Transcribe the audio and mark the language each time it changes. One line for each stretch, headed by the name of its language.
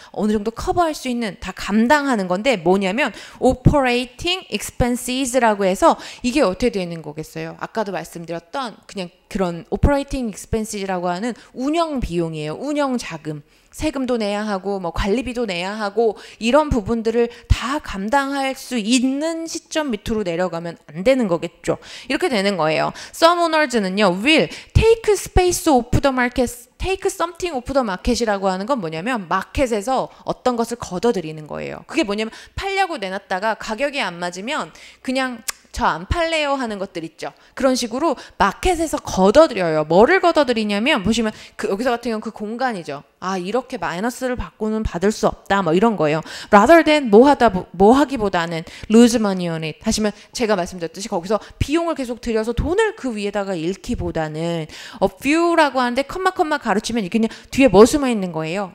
Korean: 어느 정도 커버할 수 있는 다 감당하는 건데 뭐냐면 operating expenses라고 해서 이게 어떻게 되는 거겠어요? 아까도 말씀드렸던 그냥 그런 operating expenses라고 하는 운영 비용이에요. 운영 자금. 세금도 내야 하고 뭐 관리비도 내야 하고 이런 부분들을 다 감당할 수 있는 시점 밑으로 내려가면 안 되는 거겠죠. 이렇게 되는 거예요.
English: Some owners는요 will take space off the market, take something off the market
Korean: 이라고 하는 건 뭐냐면 마켓에서 어떤 것을 걷어들이는 거예요. 그게 뭐냐면 팔려고 내놨다가 가격이 안 맞으면 그냥 저 안 팔래요 하는 것들 있죠. 그런 식으로 마켓에서 걷어들여요. 뭐를 걷어들이냐면 보시면 여기서 같은 경우는 그 공간이죠. 이렇게 마이너스를 받고는 받을 수 없다 뭐 이런 거예요. rather than 뭐 하기보다는
English: lose money on it
Korean: 하시면 제가 말씀드렸듯이 거기서 비용을 계속 들여서 돈을 그 위에다가 잃기보다는 a few라고 하는데 컴마 가르치면 이게 그냥 뒤에 뭐 숨어 있는 거예요.